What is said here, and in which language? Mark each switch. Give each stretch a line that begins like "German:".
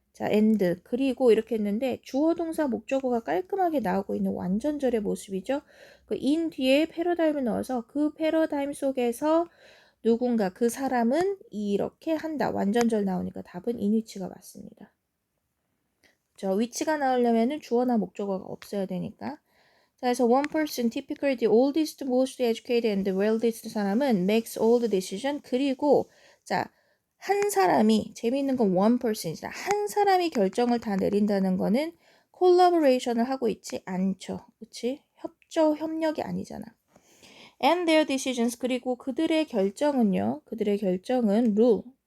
Korean: 자, and 그리고 이렇게 했는데 주어 동사 목적어가 깔끔하게 나오고 있는 완전절의 모습이죠. 그 in 뒤에 패러다임을 넣어서 그 패러다임 속에서 누군가 그 사람은 이렇게 한다. 완전절 나오니까 답은 in 위치가 맞습니다. 저 위치가 나오려면은 주어나 목적어가 없어야 되니까.
English: 자, 그래서 one person, typically the oldest, most educated and the wealthiest
Korean: 사람은
English: makes all the decision.
Korean: 그리고 자, 한 사람이 재미있는 건 one person이다. 한 사람이 결정을 다 내린다는 거는 collaboration을 하고 있지 않죠. 그치? 협력이 아니잖아.
English: And their decisions.
Korean: 그리고 그들의 결정은요. 그들의 결정은 rule.